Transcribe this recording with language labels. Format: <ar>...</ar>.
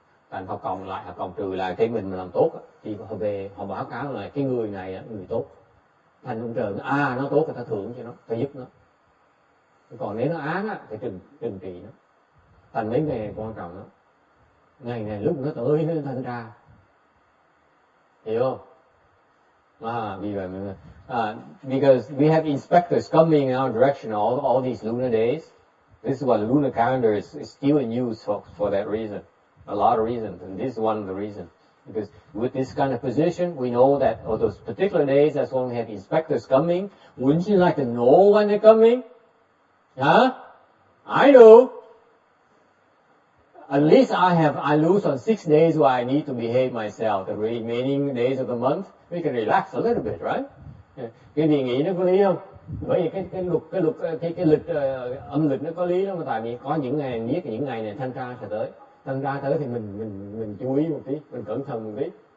<vi>Thành họ cộng trừ lại cái mình mà làm tốt thì họ về họ báo cáo là cái người này người tốt. Thành ông trời nó tốt thì ta thưởng cho nó, ta giúp nó. Còn nếu nó ác thì trừng trị nó. Thành mấy ngày quan trọng đó. Ngày này lúc nó tới nó thanh tra. Hiểu không? Vì vậy</vi> <en>because we have inspectors coming in our direction all these lunar days. This is why the lunar calendar is still in use for that reason. A lot of reasons, and this is one of the reasons. Because with this kind of position, we know that on those particular days, that's when we have inspectors coming. Wouldn't you like to know when they're coming? Huh? I do. At least I lose on 6 days where I need to behave myself. The remaining days of the month, we can relax a little bit, right?</en> <vi>Cái đề nghị nó có lý không? Bởi vì cái lịch âm lịch nó có lý đó, mà tại vì có những ngày biết những ngày này thanh tra sẽ tới. Thanh tra tới thì mình chú ý một tí, mình cẩn thận một tí.</vi>